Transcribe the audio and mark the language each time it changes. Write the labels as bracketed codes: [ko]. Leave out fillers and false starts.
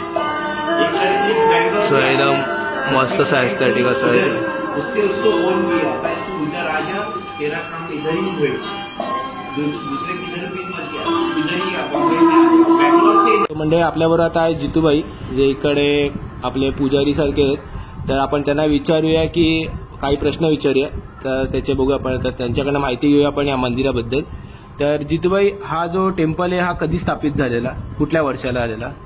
[mr] So एकदम मस्त सा एस्थेटिक असं आहे. [hi] उसके उसको ओन किया तू इधर आ जा, तेरा काम इधर ही हुए, दूसरे किधर भी मत जा, इधर ही बेंगलोर से. [mr] म्हणजे आपल्याबरोबर आता आहे जितूबाई, जे इकडे आपले पुजारी सारखे आहेत. तर आपण त्यांना विचारूया की काही प्रश्न विचारूया, तर त्याचे बघू आपण, तर त्यांच्याकडनं माहिती घेऊया आपण या मंदिराबद्दल. तर जितूबाई, हा जो टेम्पल आहे हा कधी स्थापित झालेला, कुठल्या वर्षाला आलेला?